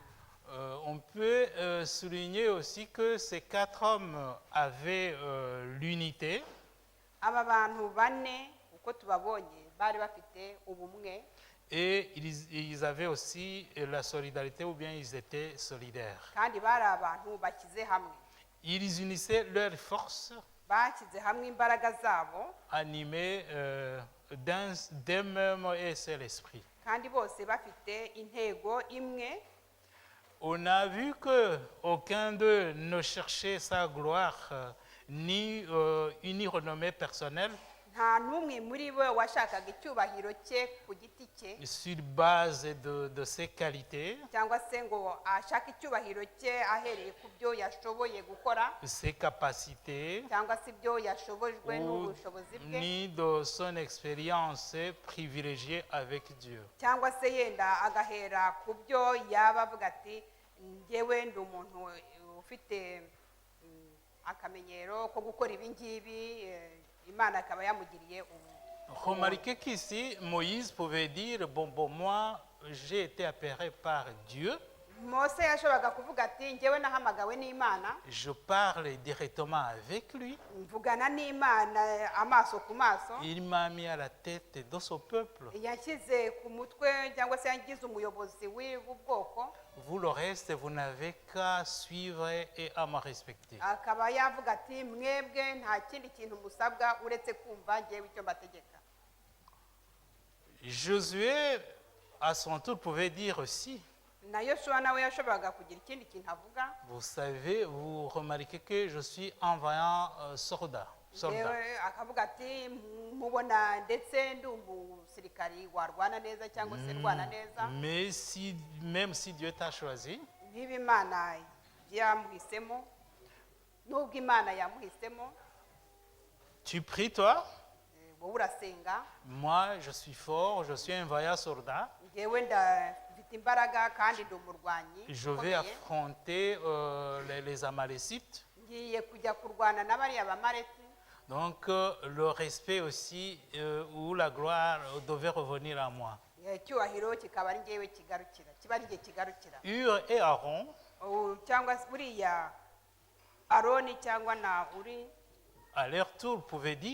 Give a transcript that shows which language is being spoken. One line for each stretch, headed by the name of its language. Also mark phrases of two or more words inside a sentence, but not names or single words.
French: On peut souligner aussi que ces 4 hommes avaient l'unité.
Kinyarwanda: aba bantu bane uko tubabonye bari bafite ubumwe
French: Et ils avaient aussi la solidarité, ou bien ils étaient solidaires.
Kinyarwanda: kandi bari abantu bakize hamwe.
French: Ils unissaient leurs forces,
Kinyarwanda: bashyize hamwe imbaraga zabo
French: animés d'un même et seul esprit.
Kinyarwanda: kandi bose bafite intego imwe.
French: On a vu qu'aucun d'eux ne cherchait sa gloire ni une renommée personnelle
Kinyarwanda: nta n'umwe muri bo washakaga icyubahiro cye ku giti cye
French: sur base de ses qualités,
Kinyarwanda: cyangwa se ngo ashake icyubahiro cye ahereye ku byo yashoboye gukora
French: ses capacités,
Kinyarwanda: cyangwa se ibyo yashobojwe
French: ou
Kinyarwanda: n'ubushobozi bwe
French: ni de son expérience privilégiée avec Dieu.
Kinyarwanda: cyangwa se yenda agahera ku byo yaba avuga ati njyewe ndi umuntu ufite akamenyero ko gukora ibi ngibi, imana akaba yamugiriye
French: Remarquez qu'ici, Moïse pouvait dire, bon, moi, j'ai été appelé par Dieu,
Kinyarwanda: mose yashoboraga kuvuga ati njyewe nahamagawe n'imana,
French: je parle directement avec lui,
Kinyarwanda: mvugana n'imana amaso ku maso,
French: il m'a mis à la tête de son peuple.
Kinyarwanda: yashyize ku mutwe cyangwa se yagize umuyobozi w'ubwoko,
French: Vous le reste, vous n'avez qu'à suivre et à me respecter.
Kinyarwanda: akaba yavuga ati mwebwe nta kindi kintu musabwa uretse kumva njyewe icyo mbategeka.
French: Josué, à son tour, pouvait dire aussi,
Kinyarwanda: na Yosuwa nawe yashoboraga kugira ikindi kintu avuga.
French: vous savez, vous remarquez que je suis un vaillant soldat.
Kinyarwanda: yewe akavuga ati mubona ndetse ndi umusirikari warwana neza cyangwa se rwana neza.
French: Mais même si Dieu t'a choisi,
Kinyarwanda: niba imana yamuhisemo, nubwo imana yamuhisemo,
French: tu pries toi,
Kinyarwanda: wowe urasenga,
French: moi je suis fort, je suis un vaillant soldat,
Kinyarwanda: njyewe ndafite imbaraga kandi ndi umurwanyi
French: je vais
Kinyarwanda: ukomeye,
French: affronter les Amalécites.
Kinyarwanda: ngiye kujya kurwana n'abariya bamareti.
French: Donc le respect aussi ou la gloire devait revenir à moi.
Kinyarwanda: icyubahiro kikaba ari njyewe kigarukira, kiba ari igihe kigarukira.
French: Hur et Aaron,
Kinyarwanda: cyangwa se buriya aroni cyangwa na uri
French: à leur tour, pouvaient dire,